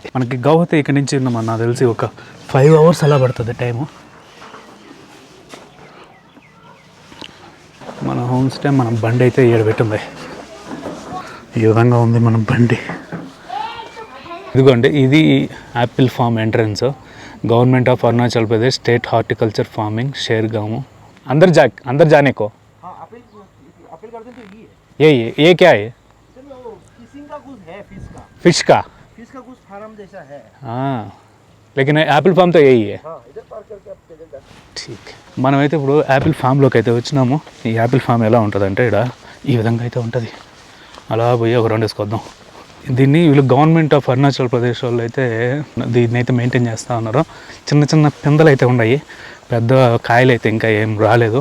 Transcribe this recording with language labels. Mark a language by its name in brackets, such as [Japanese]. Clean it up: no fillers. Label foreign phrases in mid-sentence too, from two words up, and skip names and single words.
[Telugu] మనకి గౌహతి ఇక్కడి నుంచి నాకు తెలిసి ఒక 5 అవర్స్ అలా పడుతుంది టైము. మన హోమ్ స్టే, మన బండి అయితే ఏడబెట్టింది. ఈ విధంగా ఉంది మన బండి. ఇదిగోండి, ఇది [English] apple farm entrance. Government of Arunachal Pradesh State Horticulture Farming Shergaon. [Hindi] अंदर जाने को ये क्या है? फिश का कुछ फार्म जैसा है. हाँ, लेकिन [English] apple farm [Hindi] तो यही है. ఠీక్. [Telugu] మనమైతే ఇప్పుడు [English] apple farm-loki [Telugu] అయితే వచ్చినాము. ఈ [English] apple farm [Telugu] ఎలా ఉంటుందంటే ఇక్కడ ఈ విధంగా అయితే ఉంటుంది. అలా పోయి ఒక రౌండ్ వేసుకొద్దాం. దీన్ని వీళ్ళు [English] Government of Arunachal Pradesh [Telugu] వాళ్ళు అయితే దీన్ని అయితే మెయింటైన్ చేస్తూ ఉన్నారు. చిన్న చిన్న పిందెలు అయితే ఉన్నాయి, పెద్ద కాయలు అయితే ఇంకా ఏం రాలేదు.